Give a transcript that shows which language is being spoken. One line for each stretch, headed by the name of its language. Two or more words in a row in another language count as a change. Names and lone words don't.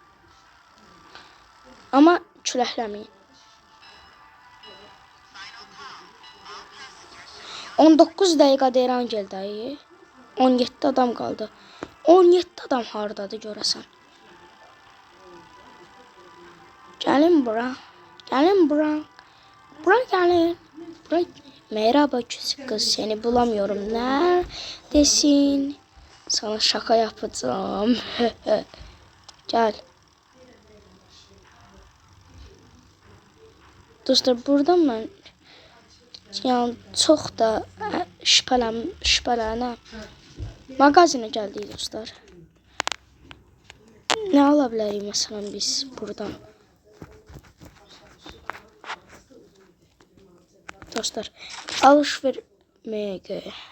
Azerbaijani: Amma küləkləməyin. 19 dəqiqə deyirəm gəldi. 17 adam qaldı. 17 adam hardadır görəsən? Gəlin bura. Bura gəlin.
Turkish: Merhaba küçük kız, seni bulamıyorum. Neredesin? Sana şaka yapacağım. Gel.
Azerbaijani: Dostlar, buradan mən yani çox da belə, nə? Mağazinə gəldik dostlar. Nə ala bilərik məsələn biz buradan? Dostlar, alış-verməyə.